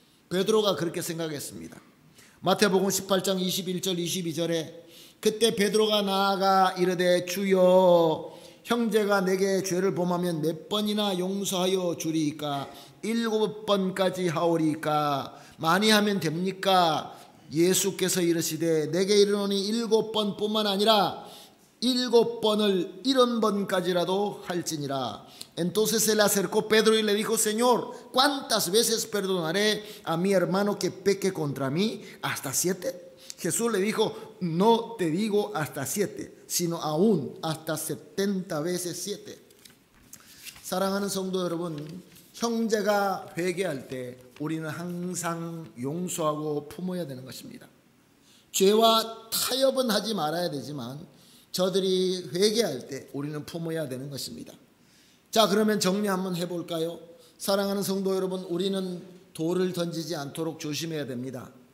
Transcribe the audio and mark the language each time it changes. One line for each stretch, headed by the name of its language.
Korean: 베드로가 그렇게 생각했습니다. 마태복음 18장 21절 22절에 그때 베드로가 나아가 이르되 주여 형제가 내게 죄를 범하면 몇 번이나 용서하여 주리이까? 7번까지 하오리이까? 많이 하면 됩니까? 예수께서 이르시되 내게 이르노니 7번뿐만 아니라 7번을 70번까지라도 할지니라.
Spanish: Entonces se le acercó Pedro y le dijo, Señor, ¿cuántas veces perdonaré a mi hermano que peque contra mí? ¿Hasta 7? Jesús le dijo, no te digo hasta 7, sino aún hasta 70 veces 7.
Korean: 사랑하는 성도 여러분, 형제가 회개할 때 우리는 항상 용서하고 품어야 되는 것입니다. 죄와 타협은 하지 말아야 되지만 저들이 회개할 때 우리는 품어야 되는 것입니다. 자, 그러면 정리 한번 해볼까요? 사랑하는 성도 여러분, 우리는 돌을 던지지 않도록 조심해야 됩니다.